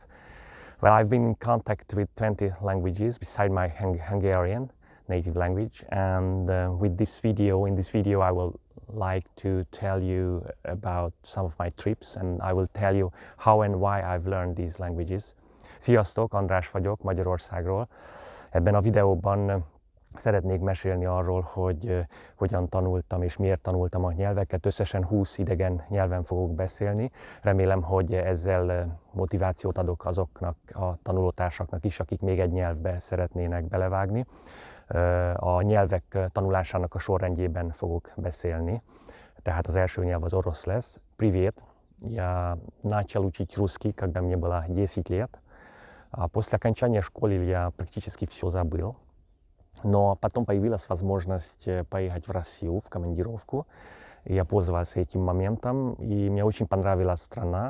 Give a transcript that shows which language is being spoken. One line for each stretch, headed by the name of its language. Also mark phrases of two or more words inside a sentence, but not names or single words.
English: Well, I've been in contact with 20 languages beside my Hungarian native language, and in this video I will like to tell you about some of my trips, and I will tell you how and why I've learned these languages.
Hungarian: Sziasztok, András vagyok Magyarországról. Ebben a videóban szeretnék mesélni arról, hogy hogyan tanultam és miért tanultam a nyelveket. Összesen 20 idegen nyelven fogok beszélni. Remélem, hogy ezzel motivációt adok azoknak a tanulótársaknak is, akik még egy nyelvbe szeretnének belevágni. A nyelvek tanulásának a sorrendjében fogok beszélni. Tehát az első nyelv az orosz lesz.
Russian: Привет. Я начал учить русский, когда мне было 10 лет. После окончания школы я практически все забыл, но потом появилась возможность поехать в Россию в командировку. Я пользовался этим моментом, и мне очень понравилась страна.